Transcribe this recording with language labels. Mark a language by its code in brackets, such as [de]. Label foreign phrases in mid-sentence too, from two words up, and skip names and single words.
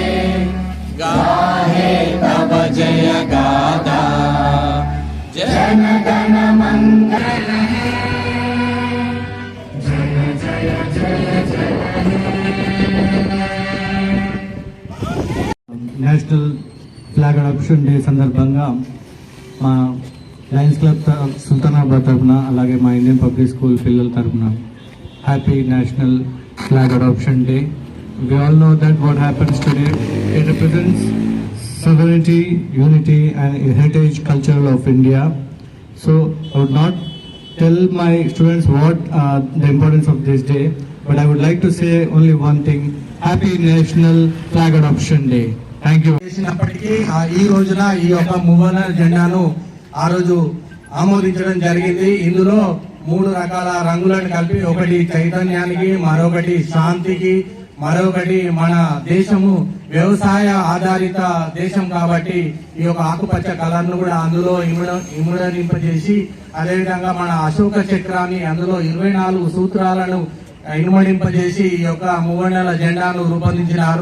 [bn] গাহে তব জয় গাথা জন গণ মঙ্গল হে জয় জয় জয় জয় [en] National Flag Adoption Day [te] సందర్భంగా మా లయన్స్ క్లబ్ సుల్తానాబాద్ తరఫున అలాగే మా ఇండియన్ పబ్లిక్ స్కూల్ పిల్లల తరఫున [en] Happy National Flag Adoption Day. We all know that what happens today, it represents sovereignty, unity and heritage culture of India. So I would not tell my students what the importance of this day, but I would like to say only one thing: Happy National Flag Adoption Day. Thank you. [te] చేసినప్పటికీ ఈ రోజున ఈ యొక్క మువ్వన జెండాను ఆ రోజు ఆమోదించడం జరిగింది. ఇందులో 3 రకాల రంగులను కలిపి, ఒకటి చైతన్యానికి, మరొకటి శాంతికి, మరొకటి మన దేశము వ్యవసాయ ఆధారిత దేశం కాబట్టి ఈ యొక్క ఆకుపచ్చ కలర్ ను కూడా అందులో ఇముడింపజేసి, అదేవిధంగా మన అశోక చక్రాన్ని అందులో 24 సూత్రాలను ఇనుమడింపజేసి ఈ యొక్క మువ్వన్నెల జెండాను రూపొందించినారు.